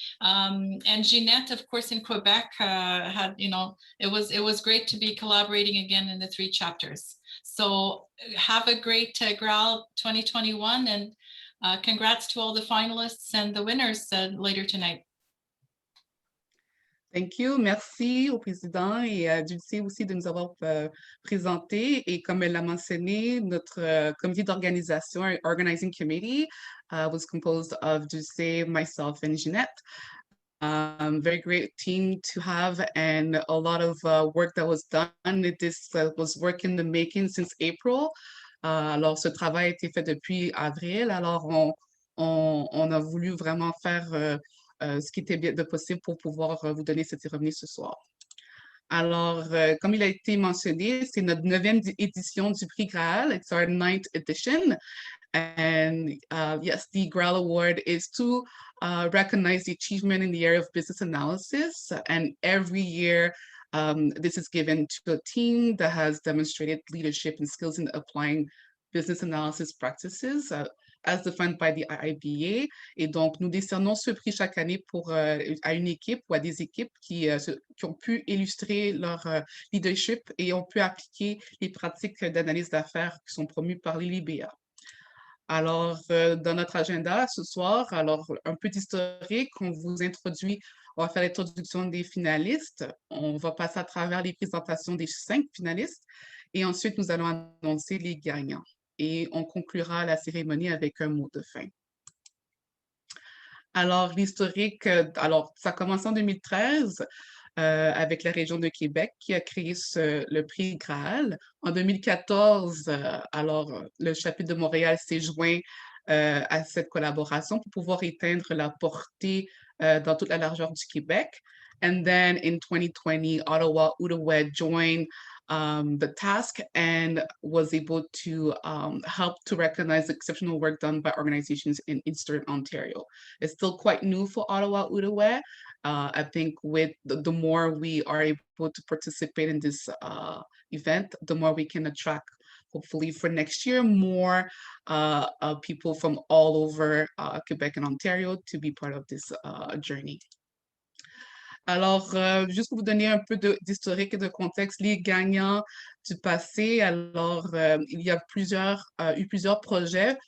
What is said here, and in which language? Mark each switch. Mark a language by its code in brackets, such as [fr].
[en] And Jeanette, of course, in Quebec, it was great to be collaborating again in the 3 chapters. So have a great Graal 2021, and congrats to all the finalists and the winners later tonight. Thank you. [fr] Merci au président et à Dulce aussi de nous avoir présenté. Et comme elle l'a mentionné, notre comité d'organisation, [en] Organizing Committee, was composed of Dulce, myself, and Jeanette. Very great team to have, and a lot of work that was done. This was work in the making since April. [fr] Alors, ce travail a été fait depuis avril. Alors, on a voulu vraiment faire ce qui était bien de possible pour pouvoir vous donner cette cérémonie ce soir. Alors, comme il a été mentionné, c'est notre 9e édition du prix Graal. [en] It's our 9th edition. And yes, the Graal Award is to recognize the achievement in the area of business analysis. And every year, this is given to a team that has demonstrated leadership and skills in applying business analysis practices as defined by the IIBA. [fr] Et donc, nous décernons ce prix chaque année à une équipe ou à des équipes qui ont pu illustrer leur leadership et ont pu appliquer les pratiques d'analyse d'affaires qui sont promues par l'IIBA. Alors, dans notre agenda ce soir, alors un peu d'historique, on vous introduit, on va faire l'introduction des finalistes, on va passer à travers les présentations des 5 finalistes et ensuite nous allons annoncer les gagnants et on conclura la cérémonie avec un mot de fin. Alors, l'historique, alors ça commence en 2013 avec la région de Québec qui a créé le prix Graal. En 2014, alors le chapitre de Montréal s'est joint à cette collaboration pour pouvoir éteindre la portée dans toute la largeur du Québec. [en] And then in 2020, Ottawa Outaouais joined the task and was able to help to recognize the exceptional work done by organizations in Eastern Ontario. It's still quite new for Ottawa Outaouais. I think with the more we are able to participate in this event, the more we can attract, hopefully for next year, more people from all over Quebec and Ontario to be part of this journey. [fr] Alors, juste pour vous donner un peu d'historique et de contexte, les gagnants du passé, alors il y a eu plusieurs projets.